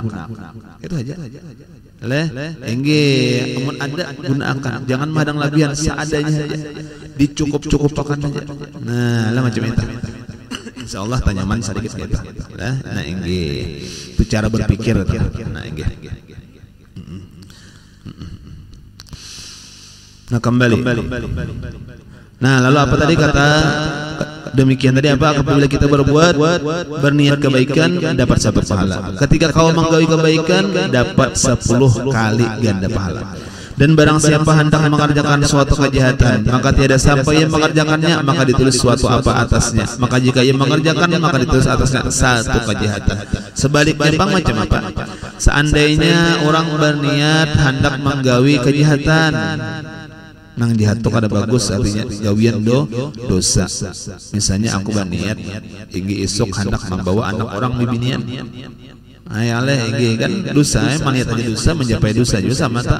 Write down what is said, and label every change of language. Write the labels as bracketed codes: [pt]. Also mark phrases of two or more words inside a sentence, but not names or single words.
[bjn] Itu aja. Enggih, amun ada gunakan. Jangan madang labihan, seadanya saja. Dicukup-cukupkan saja. Nah, lah macam itu. Insyaallah tanyaman sedikit kita. Nah, enggih. Itu cara berpikir. Nah, enggih. Nah, kembali. Nah, lalu apa tadi kata? Demikian tadi apa? [id] Apabila kita berniat kebaikan dapat 1 pahala. [bjn] Ketika kau menggawi kebaikan dapat 10 kali ganda pahala. [id] Dan barang siapa hendak mengerjakan suatu kejahatan, maka tiada siapa yang mengerjakannya, maka ditulis suatu apa atasnya. Maka jika ia mengerjakan, maka ditulis atasnya 1 kejahatan. [bjn] Sebaliknya bang macam apa? Seandainya orang berniat hendak menggawi kejahatan, nang jahat tuh kada bagus, artinya gawian dosa. Misalnya aku berniat inggi isuk hendak membawa anak orang bibinian. Ayale inggi kan dosa, maniat aja dosa mencapai dosa juga sama tak.